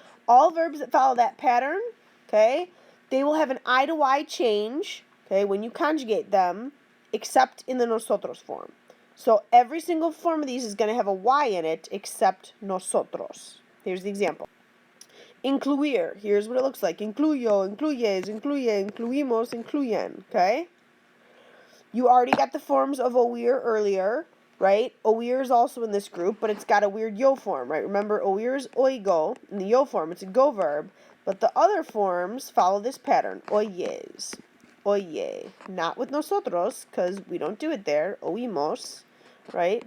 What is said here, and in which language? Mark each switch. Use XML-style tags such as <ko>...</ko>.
<en>All verbs that follow that pattern, okay, they will have an I to Y change, okay, when you conjugate them, except in the nosotros form. So every single form of these is going to have a Y in it, except nosotros. Here's the example. Incluir. Here's what it looks like.</en> <es>Incluyo, incluyes, incluye, incluimos, incluyen.</es> <en>Okay? You already got the forms of oír earlier, right? Oír is also in this group, but it's got a weird yo form, right? Remember, oír is oigo. In the yo form, it's a go verb. But the other forms follow this pattern.</en> <es>Oyes. Oye.</es> <en>Not with nosotros, because we don't do it there. Oímos, right?</en>